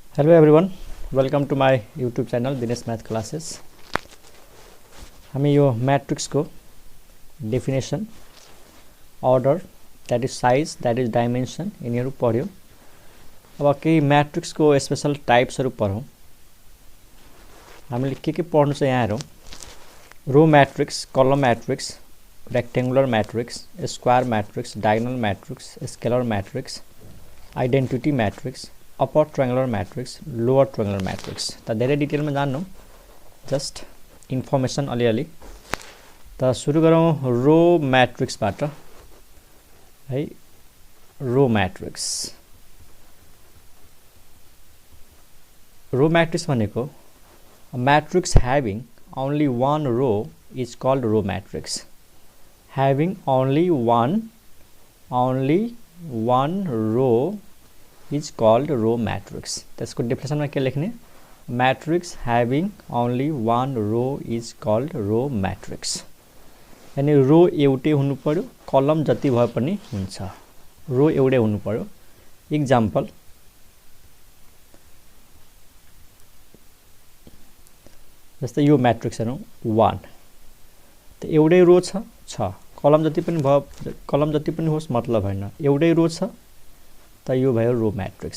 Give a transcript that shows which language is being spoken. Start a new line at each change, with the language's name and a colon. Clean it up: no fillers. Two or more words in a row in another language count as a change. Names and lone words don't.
English: Hello everyone, welcome to my YouTube channel Dinesh Math Classes.
Nepali: हामी यो मैट्रिक्स को डेफिनेसन
English: order that is size that is dimension
Nepali: यिनीहरू पढ्यो। अब केही मैट्रिक्स को स्पेशल टाइप्सहरू पढौँ। हामीले के पढ्नु छ यहाँ हेरौँ।
English: Row matrix, column matrix, rectangular matrix, square matrix, diagonal matrix, scalar matrix, identity matrix, upper triangular matrix, lower triangular matrix.
Nepali: त धेरै डिटेल में जान्नु,
English: just information
Nepali: अलिअलि। त सुरु गरौँ रो मैट्रिक्सबाट है।
English: Row matrix, row matrix भनेको matrix having only one row is called row matrix. Having only one row is called row matrix.
Nepali: त्यसको डेफिनेसन में के लेख्ने?
English: Matrix having only one row is called row matrix.
Nepali: यानी रो एउटै हुनु पर्यो, कलम जति भए पनि हुन्छ, रो एउटै हुनु पर्यो। एक्जाम्पल जस्तै यो मैट्रिक्स हेरौँ 1 त एउटै रो छ, कलम जति पनि होस् मतलब हैन, एउटै रो छ त यो भयो
English: row matrix.